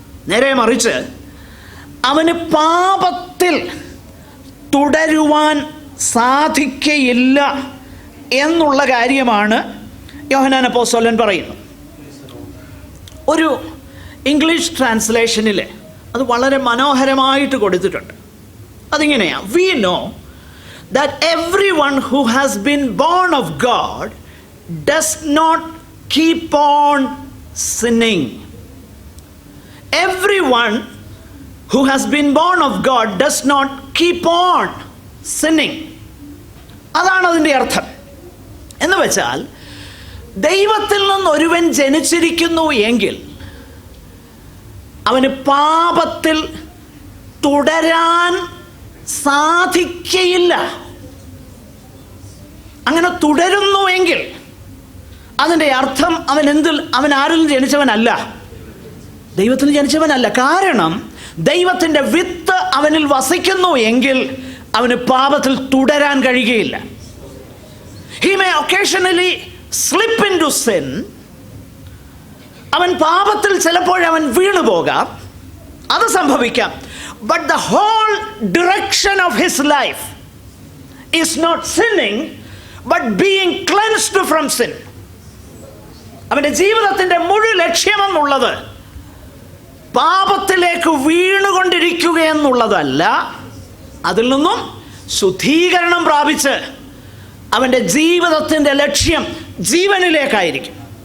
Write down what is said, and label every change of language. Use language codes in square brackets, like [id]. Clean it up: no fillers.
[ml] നേരെ മറിച്ച് അവന് പാപത്തിൽ തുടരുവാൻ സാധിക്കയില്ല എന്നുള്ള കാര്യമാണ് യോഹന്നാൻ അപ്പോസ്തലൻ പറയുന്നത്. ഒരു ഇംഗ്ലീഷ് ട്രാൻസ്ലേഷനിൽ അത് വളരെ മനോഹരമായിട്ട് കൊടുത്തിട്ടുണ്ട്. [en] അതിങ്ങനെയാണ്: we know that everyone who has been born of God does not keep on sinning. Everyone who has been born of God does not keep on sinning. [ml] അതാണ് അതിൻ്റെ അർത്ഥം. എന്ന് വെച്ചാൽ ദൈവത്തിൽ നിന്ന് ഒരുവൻ ജനിച്ചിരിക്കുന്നു എങ്കിൽ അവന് പാപത്തിൽ തുടരാൻ സാധിക്കയില്ല. അങ്ങനെ തുടരുന്നുവെങ്കിൽ അതിൻ്റെ അർത്ഥം അവൻ ആരിൽ ജനിച്ചവനല്ല, ദൈവത്തിൽ ജനിച്ചവനല്ല. കാരണം ദൈവത്തിൻ്റെ വിത്ത് അവനിൽ വസിക്കുന്നു എങ്കിൽ അവന് പാപത്തിൽ തുടരാൻ കഴിയുകയില്ല. [en] He may occasionally slip into sin. [ml] അവൻ പാപത്തിൽ ചിലപ്പോഴവൻ വീണു പോകാം, അത് സംഭവിക്കാം. [en] But the whole direction of his life is not sinning, but being cleansed from sin. [ml] അവൻ്റെ ജീവിതത്തിൻ്റെ മുഴു ലക്ഷ്യമെന്നുള്ളത് പാപത്തിലേക്ക് വീണുകൊണ്ടിരിക്കുക എന്നുള്ളതല്ല, അതിൽ നിന്നും ശുദ്ധീകരണം പ്രാപിച്ച് അവൻ്റെ ജീവിതത്തിൻ്റെ ലക്ഷ്യം ജീവനിലേക്കായിരിക്കും.